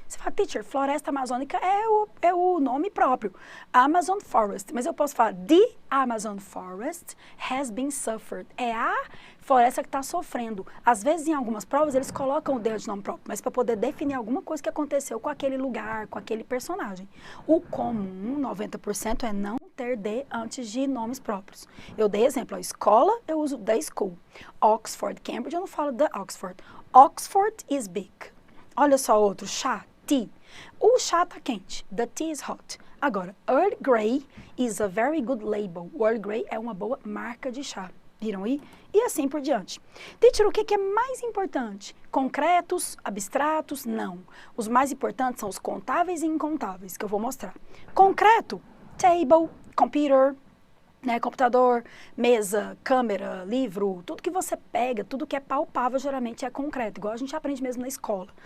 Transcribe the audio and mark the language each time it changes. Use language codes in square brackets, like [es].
[pt] Você fala, teacher, floresta amazônica é o nome próprio. [en] Amazon Forest. Mas eu posso falar, the Amazon Forest has been suffered. [pt] É a floresta que está sofrendo. Às vezes, em algumas provas, eles colocam o D de nome próprio, mas para poder definir alguma coisa que aconteceu com aquele lugar, com aquele personagem. O comum, 90%, é não ter D antes de nomes próprios. Eu dei exemplo, a escola, eu uso the school. Oxford, Cambridge, eu não falo the Oxford. [en] Oxford is big. [pt] Olha só outro, chá, tea. O chá tá quente, [en] the tea is hot. Agora, Earl Grey is a very good label. [pt] O Earl Grey é uma boa marca de chá. Viram aí? E assim por diante. Teacher, o que é mais importante? Concretos, abstratos? Não. Os mais importantes são os contáveis e incontáveis, que eu vou mostrar. Concreto, table, computer, né, computador, mesa, câmera, livro, tudo que você pega, tudo que é palpável geralmente é concreto, igual a gente aprende mesmo na escola.